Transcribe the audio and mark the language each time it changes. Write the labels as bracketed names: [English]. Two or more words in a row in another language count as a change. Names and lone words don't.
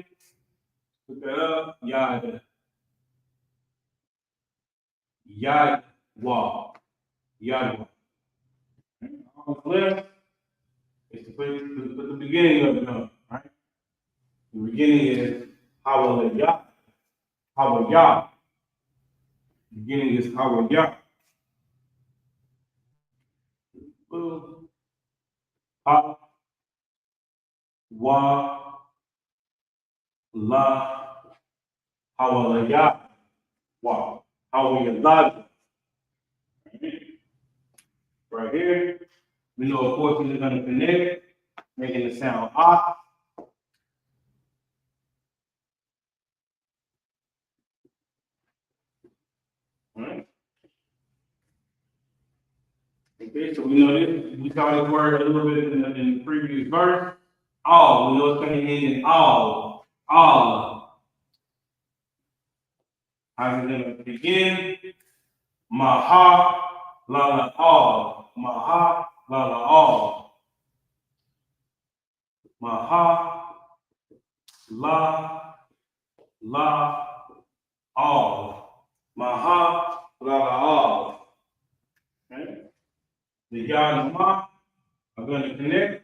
[English] Look that up. Yahweh. Yahweh. Yahweh. All the left is to put the beginning of it up, right? The beginning is Hallelujah. Hallelujah. The beginning is Hallelujah. Ha, wa, la, Hallelujah. Wow. Hallelujah. Right here. We know, of course, we're going to connect, making the sound ah. Right. Okay, so we know this. We saw this word a little bit in the previous verse. All. We know it's going to end in all. All. How's it going to begin? Maha, la la all. Maha, la la all. Maha, la all. Maha, la all. Okay? The Yah and Ma are going to connect.